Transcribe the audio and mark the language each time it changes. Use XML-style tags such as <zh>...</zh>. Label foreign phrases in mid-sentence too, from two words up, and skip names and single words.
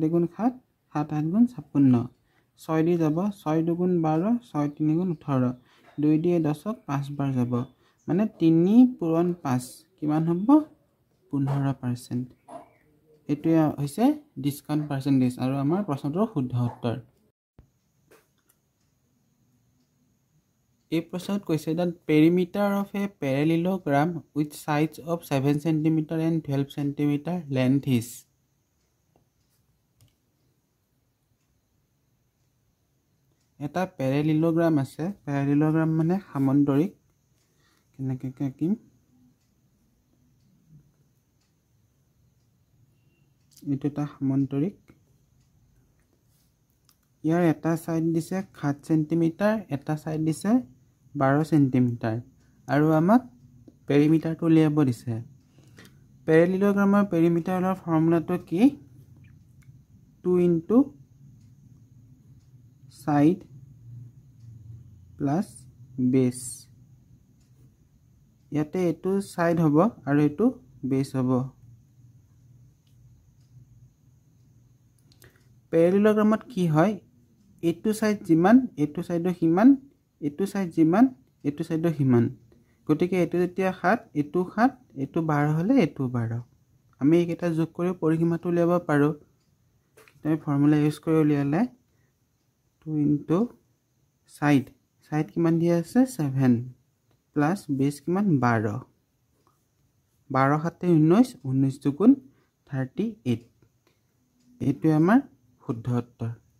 <as>গুণ 7 7 8 গুণ 56 6 দি যাব 6 2 গুণ 12 6 3 গুণ 18 2 দি 10ক 5 বাৰ যাব মানে 3 পূৰণ 5 কিমান হ'ব 15% এটো হৈছে</as> <en>discount percentage</en> <as>আৰু আমাৰ প্ৰশ্নটোৰ শুদ্ধ উত্তৰ এই প্ৰশ্নত কৈছে</as> <en>that perimeter of a parallelogram with sides of 7 cm and 12 cm length is</en> <as>এটা পেৰেলিলোগ্ৰাম আছে পেৰেলিলোগ্ৰাম মানে সামন্তৰিক কেনেকৈ আঁকিম এইটো এটা সামন্তৰিক ইয়াৰ এটা সাইড দিছে 7 সেন্টিমিটাৰ এটা সাইড দিছে 12 সেন্টিমিটাৰ আৰু আমাক পেৰিমিটাৰটো উলিয়াব দিছে পেৰেলিলোগ্ৰামৰ পেৰিমিটাৰৰ ফৰ্মুলাটো কি 2 into</as> <en>side plus base</en> <as>ইয়াতে এটো সাইড হ'ব আৰু এটো বেস হ'ব পেৰেলিলোগ্ৰামত কি হয় এটো সাইড যিমান এটো সাইডৰ হিমান এটো সাইড যিমান এটো সাইডৰ হিমান গতিকে এটো যেতিয়া 7 এটো 7 এটো 12 হলে এটো 12 আমি এইকেইটা যোগ কৰি পৰিসীমাটো উলিয়াব পাৰো আমি</as> <en>formula use</en> <as>কৰি উলিয়ালে 2</as> <en>into side</en> <as>কিমান দিয়া আছে 7</as> <en>plus base</en> <as>কিমান 12 12 7 19 19 দুগুণ 38 এইটো আমাৰ শুদ্ধ উত্তৰ</as>